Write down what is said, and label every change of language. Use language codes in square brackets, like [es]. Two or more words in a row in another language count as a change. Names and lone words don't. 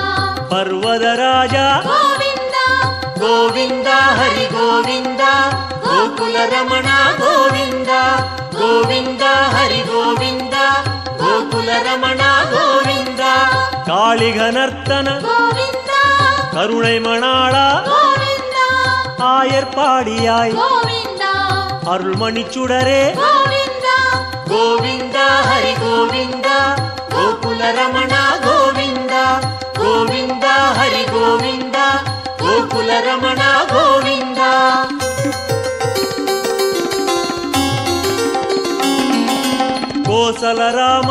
[te] పర్వతరాజ [ta] கோவிந்தா [te] గోవిందా హరి గోవిందా గోకుల రమణ గోవిందా గోవిందా హరి గోవిందా గోకుల రమణ గోవిందా కాళిఘనర్తన [ta] கோவிந்தா கருணை மணாளா கோவிந்தா ஆயர்பாடியாய் கோவிந்தா அருள்மணிச்சுடரே கோவிந்தா கோவிந்தா ஹரி கோவிந்தா கோகுல ரமண கோவிந்தா கோவிந்தா ஹரி கோவிந்தா கோகுல ரமண கோவிந்தா கோசல ராம